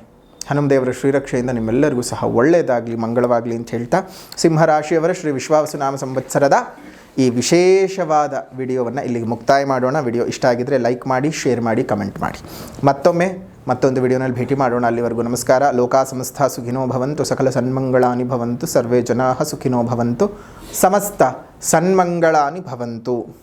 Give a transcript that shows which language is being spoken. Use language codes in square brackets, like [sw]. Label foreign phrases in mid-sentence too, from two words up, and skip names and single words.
[kn] ಹನುಮದೇವರ ಶ್ರೀರಕ್ಷೆಯಿಂದ ನಿಮ್ಮೆಲ್ಲರಿಗೂ ಸಹ ಒಳ್ಳೆಯದಾಗಲಿ, ಮಂಗಳವಾಗಲಿ ಅಂತ ಹೇಳ್ತಾ, ಸಿಂಹರಾಶಿಯವರ ಶ್ರೀ ವಿಶ್ವಾವಸುನಾಮ ಸಂವತ್ಸರದ ಈ ವಿಶೇಷವಾದ ವಿಡಿಯೋವನ್ನು ಇಲ್ಲಿಗೆ ಮುಕ್ತಾಯ ಮಾಡೋಣ. ವಿಡಿಯೋ ಇಷ್ಟ ಆಗಿದ್ದರೆ ಲೈಕ್ ಮಾಡಿ, ಶೇರ್ ಮಾಡಿ, ಕಮೆಂಟ್ ಮಾಡಿ. ಮತ್ತೊಂದು ವಿಡಿಯೋನಲ್ಲಿ ಭೇಟಿ ಮಾಡೋಣ. ಅಲ್ಲಿವರೆಗೂ ನಮಸ್ಕಾರ. [sa] ಲೋಕಾ ಸಮಸ್ತ ಸುಖಿನೋ ಭವಂತು, ಸಕಲ ಸನ್ಮಂಗಳಾನಿ ಭವಂತು, ಸರ್ವೇ ಜನಾಃ ಸುಖಿನೋ ಭವಂತು, ಸಮಸ್ತ ಸನ್ಮಂಗಳಾನಿ ಭವಂತು.